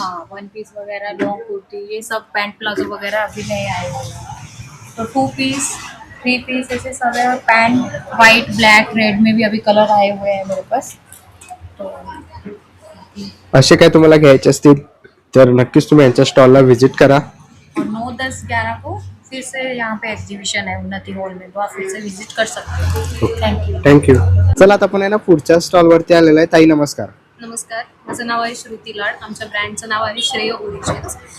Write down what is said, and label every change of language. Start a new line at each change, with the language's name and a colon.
Hindi: हाँ one piece वगैरह, long kurti, ये सब पैंट प्लाजो वगैरह अभी नए आए हुए हैं. तो 2 पीस 3 पीस ऐसे सब है. पैंट वाइट ब्लैक रेड में भी अभी कलर आए हुए हैं मेरे पास. तो
Marathi: असे काय तुम्हाला घ्यायचे असतील तर नक्कीच तुम्ही यांच्या स्टॉलला व्हिजिट करा.
Hindi: और 9, 10, 11 को फिर से यहाँ पे एग्जीबिशन है उन्नति हॉल में, तो आप फिर से विजिट कर सकते हो.
English: Thank you. Thank you.
Marathi: चला आता आपण आहे ना पुढच्या स्टॉलवरती आलेलो आहे. ताई नमस्कार. नमस्कार, माझं नाव आहे श्रुती लाड. आमच्या ब्रँडचं नाव आहे श्रेय ओरिजिन्स.